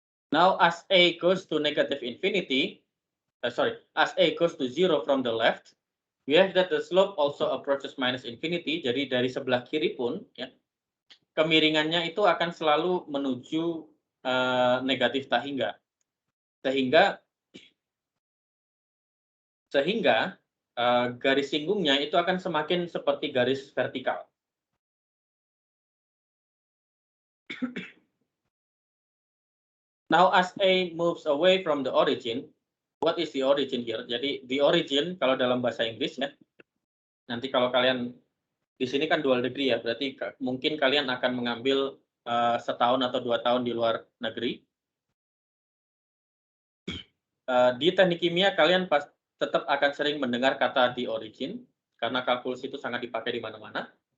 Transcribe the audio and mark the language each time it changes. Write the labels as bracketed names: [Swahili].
[English] Now as a goes to negative infinity, as a goes to 0 from the left, we have that the slope also approaches minus infinity. [Indonesian] Jadi dari sebelah kiri pun, ya, kemiringannya itu akan selalu menuju negatif tak hingga. Sehingga garis singgungnya itu akan semakin seperti garis vertikal. [English] Now as A moves away from the origin, what is the origin here? [Indonesian] Jadi the origin kalau dalam bahasa Inggris, ya. Nanti kalau kalian di sini kan dual degree, ya, berarti mungkin kalian akan mengambil setahun atau 2 tahun di luar negeri. Di teknik kimia kalian tetap akan sering mendengar kata the origin karena kalkulus itu sangat dipakai di mana-mana.